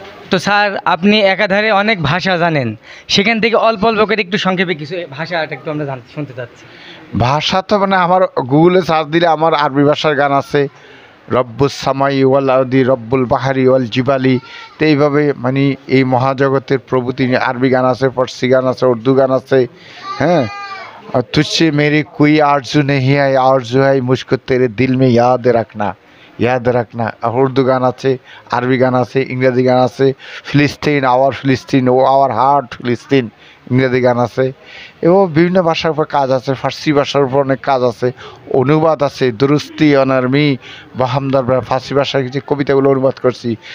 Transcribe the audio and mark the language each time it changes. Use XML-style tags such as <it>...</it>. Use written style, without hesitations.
<bn>তো স্যার, আপনি একাধারে অনেক ভাষা জানেন, সেখান থেকে অল্প অল্প করে একটু সংক্ষেপে কিছু ভাষাটা একটু আমরা শুনতে চাচ্ছি। ভাষা তো মানে আমার গুগলে সার্চ দিলে আমার আরবি ভাষার গান আছে,</bn> <ar>রব্বুস সামাই ওয়াল আরদি রব্বুল বাহারি ওয়াল জিবালি।</ar> <bn>তো এইভাবে মানে এই মহাজগতের প্রভু তিনি। আরবি গান আছে, ফার্সি গান আছে, উর্দু গান আছে।</bn> <hi>হ্যাঁ, और तुझसे मेरी कोई आरजू नहीं है, आरजू है मुझको तेरे दिल में याद रखना।</hi> <bn>উর্দু গান আছে, আরবি গান আছে, ইংরেজি গান আছে। ফিলিস্তিন,</bn> <en>our heart ফিলিস্তিন,</en> <bn>ইংরেজি গান আছে। এবং বিভিন্ন ভাষার উপর কাজ আছে, ফার্সি ভাষার উপর অনেক কাজ আছে, অনুবাদ আছে।</bn> <fa>দুরুস্তি অনারমি বাহামদার,</fa> <bn>ফার্সি ভাষার কিছু কবিতাগুলো অনুবাদ করছি।</bn>